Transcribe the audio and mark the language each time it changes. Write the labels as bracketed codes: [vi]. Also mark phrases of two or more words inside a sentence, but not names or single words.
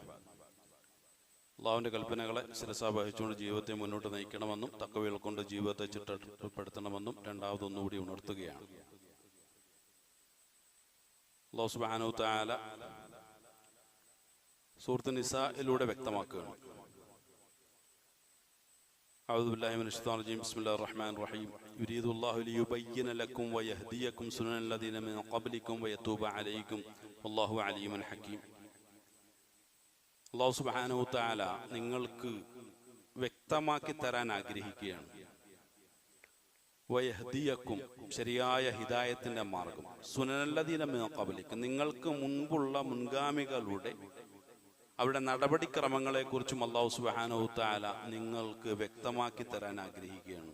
[ml] അള്ളാഹുവിൻ്റെ കൽപ്പനകളെ ശിരസാ വഹിച്ചുകൊണ്ട് ജീവിതത്തെ മുന്നോട്ട് നയിക്കണമെന്നും തഖ്വയിൽ കൊണ്ട് ജീവിതത്തെ ചിട്ടപ്പെടുത്തണമെന്നും രണ്ടാമതൊന്നുകൂടി ഉണർത്തുകയാണ്. അല്ലാഹു [ar] سبحانه وتعالى [ml] സൂറത്ത് നിസായിലൂടെ വ്യക്തമാക്കുകയാണ്. [ar] أعوذ بالله من الشيطان الرجيم بسم الله الرحمن الرحيم يريد الله ليبين لكم ويهديكم سنن الذين من قبلكم ويتوب عليكم والله عليم حكيم. [ml] അല്ലാഹു [ar] سبحانه وتعالى [ml] നിങ്ങൾക്ക് വ്യക്തമാക്കി തരാൻ ആഗ്രഹിക്കുകയാണ്. വയഹ്ദിയക്കും, ശരിയായ ഹിദായത്തിന്റെ മാർഗം, [ar] سنن الذين من قبلكم, [ml] നിങ്ങൾക്ക് മുൻപുള്ള മുൻഗാമികളുടെ അവരുടെ നടപടിക്രമങ്ങളെ കുറിച്ചും അല്ലാഹു [ar] سبحانه وتعالى [ml] നിങ്ങൾക്ക് വ്യക്തമാക്കി തരാൻ ആഗ്രഹിക്കുകയാണ്.